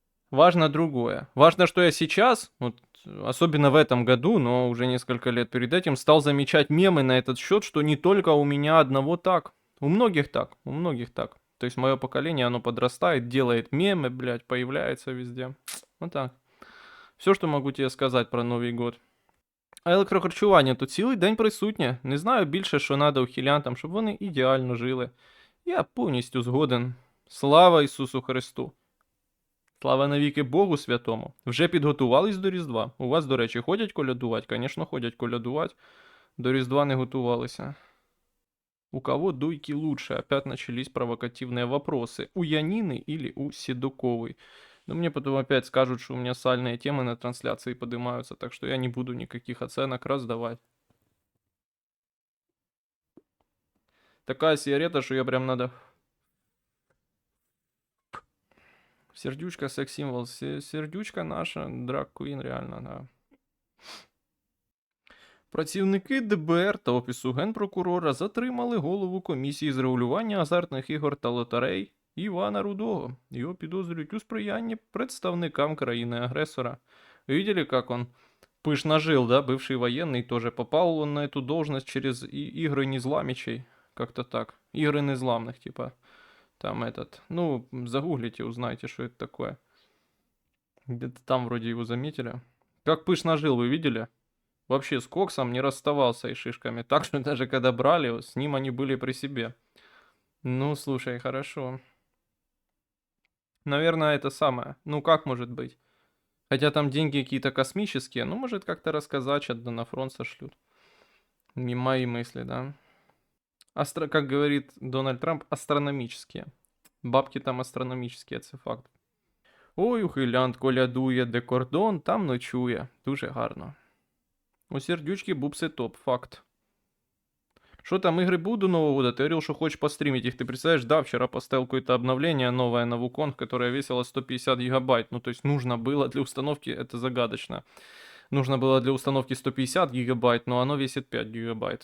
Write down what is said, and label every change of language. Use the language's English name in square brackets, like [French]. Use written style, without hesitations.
[Russian] Важно другое. Важно, что я сейчас, вот, особенно в этом году, но уже несколько лет перед этим, стал замечать мемы на этот счет, что не только у меня одного так. У многих так, у многих так. То есть мое поколение, оно подрастает, делает мемы, блядь, появляется везде. Вот так. Все, что могу тебе сказать про Новий год. [Ukrainian] А електрохарчування то цілий день присутнє. Не знаю більше, що надо ухилянтам, щоб вони ідеально жили. Я повністю згоден. Слава Ісусу Христу! Слава навіки Богу Святому! Вже підготувались до Різдва? У вас, до речі, ходять колядувати? Звісно, ходять колядувати. До Різдва не готувалися. [Russian] У кого дуйки лучше? Опять начались провокативные вопросы. У Янины или у Седуковой? Но мне потом опять скажут, что у меня сальные темы на трансляции поднимаются, так что я не буду никаких оценок раздавать. Такая сигарета, что я прям надо... Сердючка, секс-символ. Сердючка наша, драг-квин, реально, да. [Ukrainian] Працівники ДБР та Офісу Генпрокурора затримали голову комісії з регулювання азартних ігор та лотерей Івана Рудого. Його підозрюють у сприянні представникам країни-агресора. [Russian] Видели, как он пышно жил, да? Бывший военный тоже попал он на эту должность через игры Незламичей. Как-то так. Игры Незламных, типа. Там этот. Ну, загуглите, узнаете, что это такое. Где-то там вроде его заметили. Как пышно жил, вы видели? Вообще с коксом не расставался и шишками. Так что даже когда брали, с ним они были при себе. Ну, слушай, хорошо. Наверное, это самое. Ну, как может быть? Хотя там деньги какие-то космические. Ну, может, как-то рассказать, да на фронт сошлют. Не мои мысли, да. Как говорит Дональд Трамп, астрономические. Бабки там астрономические, [Ukrainian] це факт. Ой, ухилянт колядує, де кордон, там ночує. Дуже гарно. У сердючки бубсы топ, факт. [Russian] Что там, игры будут до Нового года? Ты говорил, что хочешь постримить их. Ты представляешь, да, вчера поставил какое-то обновление новое на Wukong, которое весило 150 гигабайт. Ну, то есть нужно было для установки, это загадочно. Нужно было для установки 150 гигабайт, но оно весит 5 гигабайт.